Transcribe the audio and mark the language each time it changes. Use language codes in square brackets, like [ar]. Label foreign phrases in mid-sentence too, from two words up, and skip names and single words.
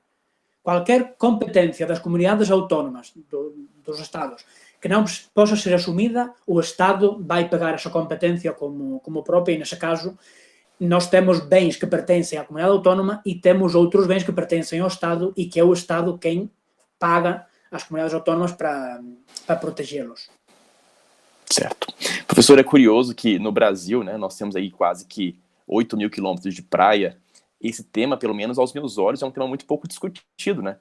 [gl] Qualquer competencia das comunidades autónomas, dos Estados, que non possa ser asumida, o Estado vai pegar esa competencia como propia, e nese caso nós temos bens que pertencen á comunidade autónoma e temos outros bens que pertencen ao Estado e que é o Estado quem paga as comunidades autónomas para protegê-los. [pt] Certo. Professor, é curioso que no Brasil, né, nós temos aí quase que 8.000 quilômetros de praia. Esse tema, pelo menos aos meus olhos, é um tema muito pouco discutido, né?